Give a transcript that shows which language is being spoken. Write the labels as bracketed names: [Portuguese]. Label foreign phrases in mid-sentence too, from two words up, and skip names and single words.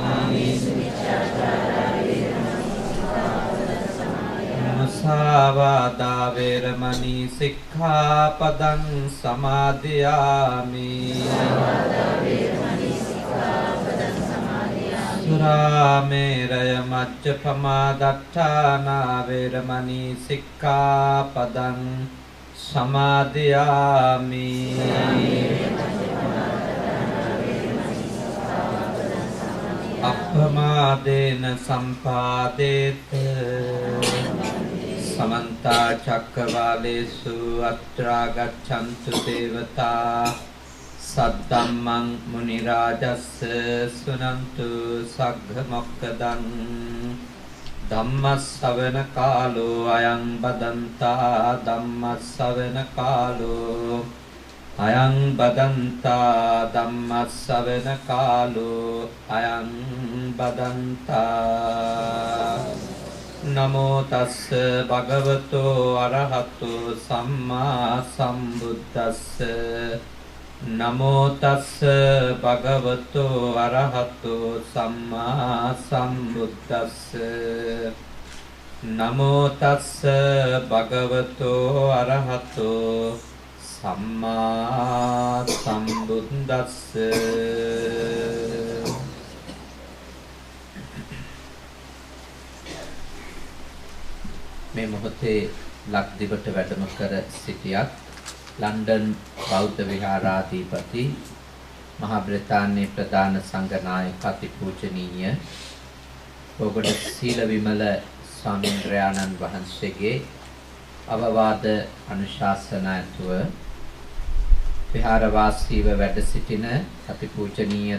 [Pali] මුසාවාදා වේරමණී සික්ඛාපදං සමාදියාමි සුරාමේරය මච්චපමා දට්ඨානා වේරමණී සික්ඛාපදං සමාදියාමි අප්පමාදේන සම්පාදේත සමන්ත චක්කවාලේසු අත්‍රා ගච්ඡන්තු දේවතා සද්දම්මං මුනි රාජස්ස සුනන්තු සග්ග මොක්ඛදං ධම්මස්සවන කාලෝ අයං බදන්තා ධම්මස්සවන කාලෝ අයං බදන්තා ධම්මස්සවන කාලෝ අයං බදන්තා නමෝ තස්ස භගවතෝ අරහතෝ සම්මා සම්බුද්දස්ස නමෝ තස්ස භගවතෝ අරහතෝ සම්මා සම්බුද්දස්ස නමෝ තස්ස භගවතෝ අරහතෝ සම්මා සම්බුද්දස්ස [Sinhala] මේ මොහොතේ ලක්දිවට වැඩම කර සිටියත් ලන්ඩන් බෞද්ධ විහාරාධිපති මහා බ්‍රිතාන්‍යයේ ප්‍රධාන සංඝනායක අතිපූජනීය පොගොඩ සීල විමල ස්වාමීන් වහන්සේගේ අවවාද අනුශාසනා ඇතුව විහාරවාසීව වැඩ සිටින අතිපූජනීය